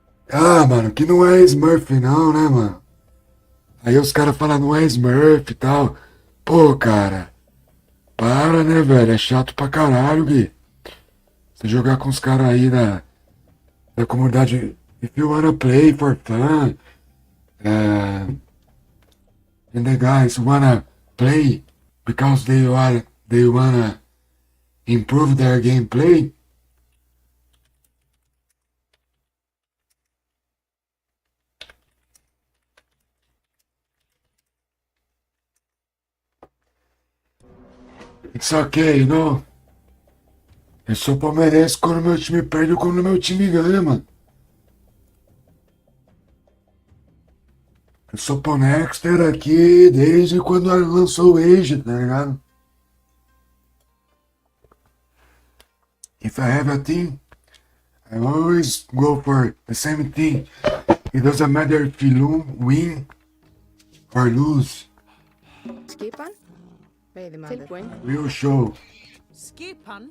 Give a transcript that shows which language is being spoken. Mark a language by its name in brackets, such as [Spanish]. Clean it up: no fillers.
[Portuguese] Ah, mano, que não é Smurf não, né, mano? Aí os caras falam, não é Smurf e tal. Pô, cara, para, né, velho? É chato pra caralho, Gui. Você jogar com os caras aí da comunidade. [English] If you wanna play for fun, and the guys wanna play because they wanna improve their gameplay. It's okay, you know? [Portuguese] Eu sou palmeirense quando meu time perde ou quando meu time ganha, mano. Eu sou Ponexter aqui desde quando lançou o Age, tá ligado? [English] If I have a team, I always go for the same team. It doesn't matter if you win or lose. [Icelandic] Skipan? Veiðimaður. Tilbúinn. [English] Real show. [Icelandic] Skipan,